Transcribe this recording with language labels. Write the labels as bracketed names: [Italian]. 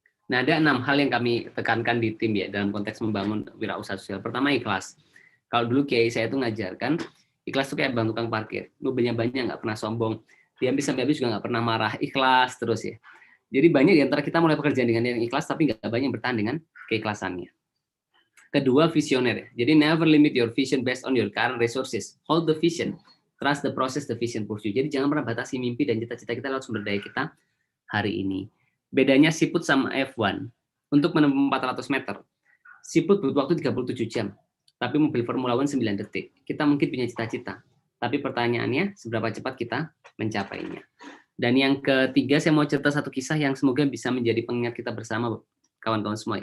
[Indonesian] Nah, ada 6 hal yang kami tekankan di tim ya dalam konteks membangun wirausaha sosial. Pertama, ikhlas. Kalau dulu Kiai saya itu ngajarkan, ikhlas itu kayak bang tukang parkir. Mobilnya banyak, nggak pernah sombong. Dia sampai habis juga nggak pernah marah. Ikhlas terus ya. Jadi banyak di antara kita mulai pekerjaan dengan yang ikhlas, tapi nggak banyak yang bertahan dengan keikhlasannya. Kedua, visioner ya. [English] Jadi never limit your vision based on your current resources. Hold the vision. Trust the process the vision pursue. [Indonesian] Jadi jangan pernah batasi mimpi dan cita-cita kita lewat sumber daya kita hari ini. Bedanya siput sama F1. Untuk menempuh 400 meter, siput butuh waktu 37 jam. Tapi mobil Formula 1 9 detik. Kita mungkin punya cita-cita. Tapi pertanyaannya, seberapa cepat kita mencapainya. Dan yang ketiga, saya mau cerita satu kisah yang semoga bisa menjadi pengingat kita bersama, kawan-kawan semua.